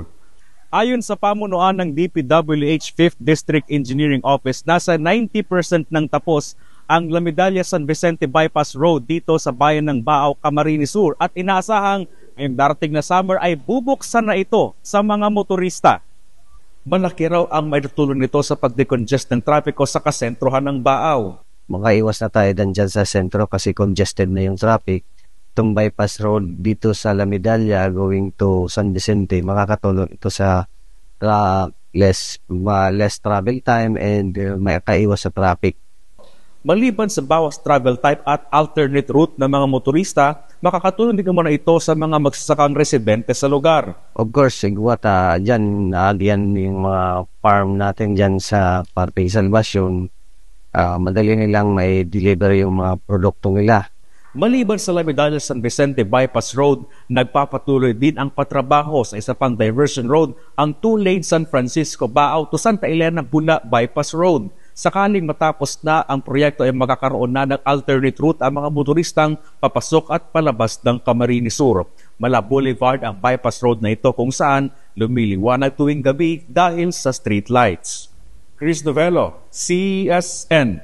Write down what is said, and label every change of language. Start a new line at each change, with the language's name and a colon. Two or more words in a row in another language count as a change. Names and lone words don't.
Filipino: Ayon sa pamunuan ng DPWH 5th District Engineering Office, nasa 90% ng tapos ang La Medalla San Vicente Bypass Road dito sa bayan ng Bao, Camarines Sur at inaasahang ngayong darating na summer ay bubuksan na ito sa mga motorista. Malaki raw ang maitutulong nito sa pagdecongest ng trapiko sa kasentrohan ng Baaw. Makaiwas na tayo dyan sa sentro kasi congested na yung traffic. Itong bypass road dito sa La Medalla
English: going to
Filipino: San Vicente, makakatulong ito sa
English: less travel time and
Filipino: makaiwas sa traffic. Maliban sa bawas
English: travel type
Filipino: at
English: alternate route
Filipino: ng mga motorista, makakatulong din naman ito sa mga magsasakang residente sa lugar.
English: Of course,
Bikol: sigwata dyan, yan yung mga farm natin dyan sa Parque Salvacion.
Filipino: Madali nilang may deliver yung mga produkto nila. Maliban sa La Medalla San Vicente Bypass Road, nagpapatuloy din ang patrabaho sa isa pang diversion road, ang 2-lane San Francisco Baaw to Santa Elena Bula Bypass Road. Sakaling matapos na ang proyekto ay magkakaroon na ng
English: alternate route
Filipino: ang mga motoristang papasok at palabas ng Camarines Sur. Mala Boulevard ang bypass road na ito kung saan lumiliwanag tuwing gabi dahil sa
English: street lights.
Filipino: Chris Novello, CSN.